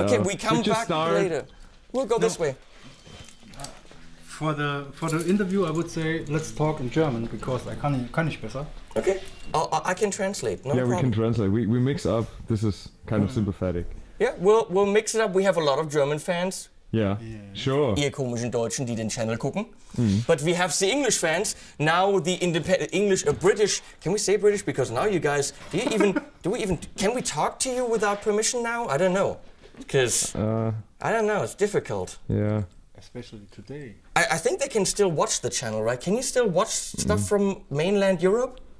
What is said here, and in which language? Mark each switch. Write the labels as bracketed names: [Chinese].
[English] Okay, we come back later. We'll go this way. For the interview, I would say let's talk in German because I [German] kann nicht besser. [English] Okay, I can translate. No problem. We can translate. We mix up. This is kind of sympathetic. Yeah, we'll mix it up. We have a lot of German fans. Yeah, sure. [German] Ihr komischen Deutschen, die den Channel gucken. [English] But we have the English fans. Now the independent English, British. Can we say British? Because now you guys, can we talk to you without permission now? I don't know. Because, I don't know, it's difficult. Yeah. Especially today. I think they can still watch the channel, right? Can you still watch stuff from mainland Europe?